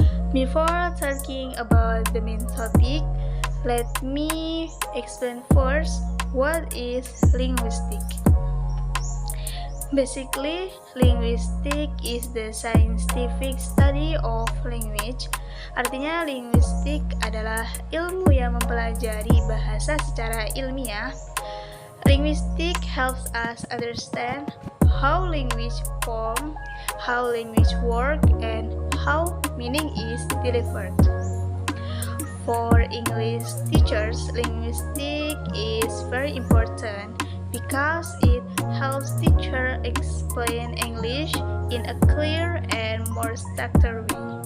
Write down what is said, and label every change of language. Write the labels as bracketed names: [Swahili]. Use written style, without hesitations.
[English] Before talking about the main topic, let me explain first what is linguistic. Basically, linguistic is the scientific study of language. [Indonesian] Artinya, linguistik adalah ilmu yang mempelajari bahasa secara ilmiah. [English] Linguistic helps us understand how language form, how language work, and how meaning is delivered. For English teachers, linguistic is very important because it helps teachers explain English in a clear and more structured way.